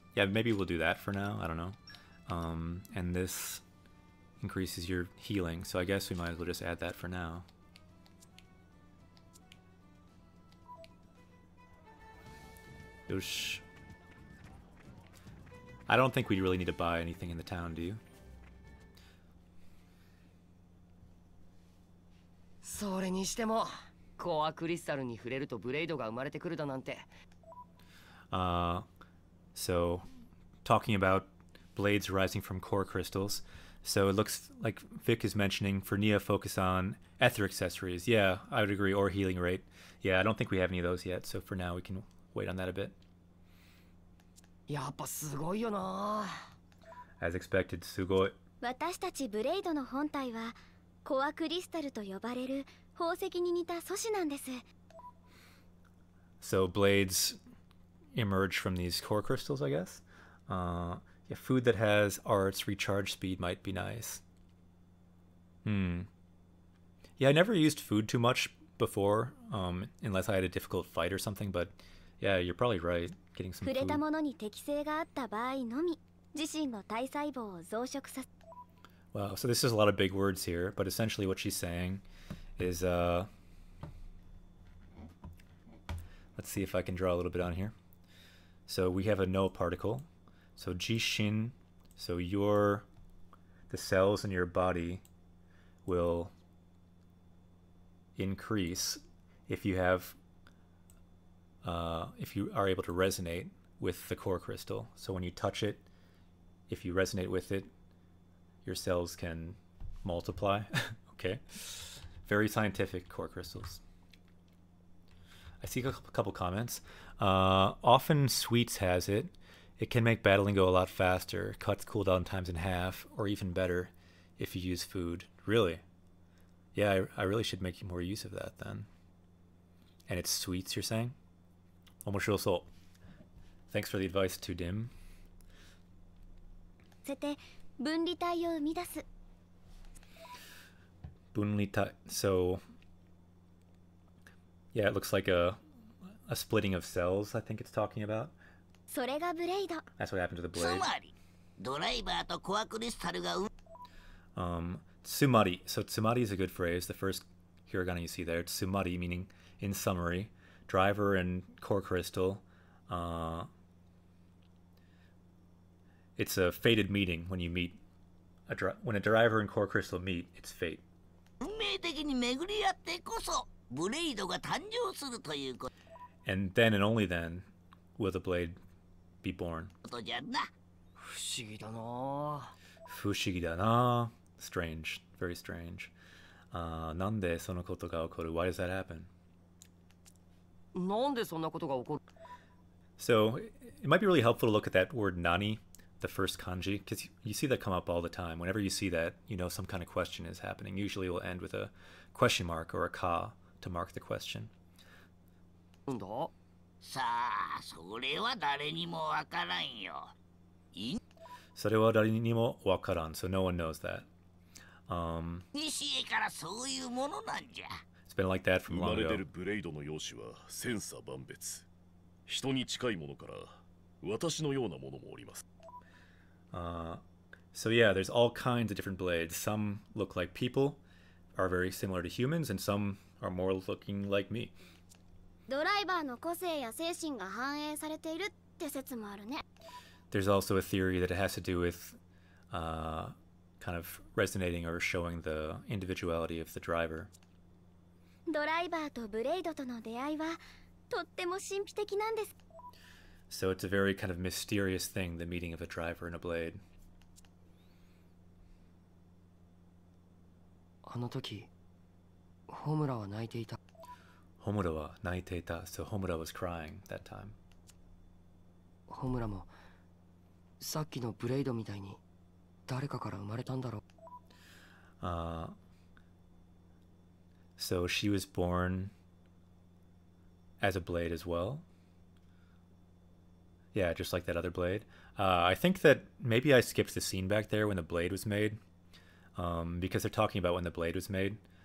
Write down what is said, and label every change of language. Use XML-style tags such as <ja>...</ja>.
<en>Yeah, maybe we'll do that for now. I don't know. And this increases your healing. So I guess we might as well just add that for now.</en> <ja>Yosh.</ja> <en>I don't think we really need to buy anything in the town, do you?</en> <ja>それにしてもコアクリスタルに触れるとブレイドが生まれてくるだなんて。</ja> <en>So talking about blades rising from core crystals. So it looks like Vic is mentioning for Nia, focus on ether accessories. Yeah, I would agree. Or healing rate. Yeah, I don't think we have any of those yet. So for now, we can wait on that a bit.</en> <ja>やっぱすごいよな。</ja> <en>As expected,</en> <ja>すごい。私たちブレイドの本体はコアクリスタルと呼ばれる宝石に似た素子なんです。</ja> <en>So blades emerge from these core crystals, I guess. Yeah, food that has arts recharge speed might be nice. Yeah, I never used food too much before, unless I had a difficult fight or something. But yeah, you're probably right. Getting some</en> <ja>触れた</ja> <en>food.</en> <ja>ものに適性があった場合のみ自身の体細胞を増殖させ。</ja> <en>Wow, so this is a lot of big words here, but essentially what she's saying is, let's see if I can draw a little bit on here. So we have a no particle. So Jishin, so the cells in your body will increase if you have, if you are able to resonate with the core crystal. So when you touch it, if you resonate with it, your cells can multiply. Okay. Very scientific, core crystals. I see a couple comments. Often Sweets has it. It can make battling go a lot faster, cuts cooldown times in half, or even better if you use food. Really? Yeah, I really should make more use of that then. And it's Sweets, you're saying?</en> <ja>Omoshirousou.</ja> <en>Thanks for the advice, Too Dim.</en> <ja>せて分離体を生み出す。 Bunlitai.</ja> <en>So, yeah, it looks like a splitting of cells, I think it's talking about.</en> <ja>それがブレイド。</ja> <en>That's what happened to the</en> <ja>つ</ja> <en>blade.</en> <ja>まりドライバーとコアクリスタルが Tsumari.</ja> <en>So tsumari is a good phrase. The first hiragana you see there. Tsumari meaning, in summary, driver and core crystal. It's a fated meeting when you meet. When a driver and core crystal meet, it's fate.</en> <ja>運命的に巡り合ってこそブレイドが誕生するというこ</ja> <en>And then and only then will the blade be born.</en> <ja>とじゃな。不思議だな。 Fushigi da na.</ja> <en>Strange. Very strange.</en> <ja>Nande sono koto ga okoru?</ja> <en>Why does that happen?</en> <ja>なんでそんなことが起こる？</ja> <en>So it might be really helpful to look at that word nani, the first kanji, because you see that come up all the time. Whenever you see that, you know some kind of question is happening. Usually it will end with a question mark or a ka to mark the question.</en> <ja>なんだ？さあそれは誰にもわからんよ。 Sarewa dari ni mo wakaran,</ja> <en>so no one knows that.</en> <ja>西へからそういうものなんじゃ。</ja> <en>It's been like that from</en> <ja>生ま</ja> <en>long</en> <ja>れ出</ja> <en>ago.</en> <ja>るブレイドの容姿は千差万別。人に近いものから私のようなものもおります。</ja> <en>So yeah, there's all kinds of different blades. Some look like people, are very similar to humans, and some are more looking like me.</en> <ja>ドライバーの個性や精神が反映されているって説もあるね。</ja> <en>There's also a theory that it has to do with kind of resonating or showing the individuality of the driver.</en> <ja>ドライバーとブレイドとの出会いはとっても神秘的なんです。</ja> <en>So it's a very kind of mysterious thing, the meeting of a driver and a blade.</en> <ja>あの時、ホムラは泣いていた。 Homura wa naiteita,</ja> <en>so Homura was crying that time.</en> <ja>ホムラもさっきのブレイドみたいに誰かから生まれたんだろう。</ja> <en>So she was born as a blade as well. Yeah, just like that other blade. I think that maybe I skipped the scene back there when the blade was made, because they're talking about when the blade was made.</en>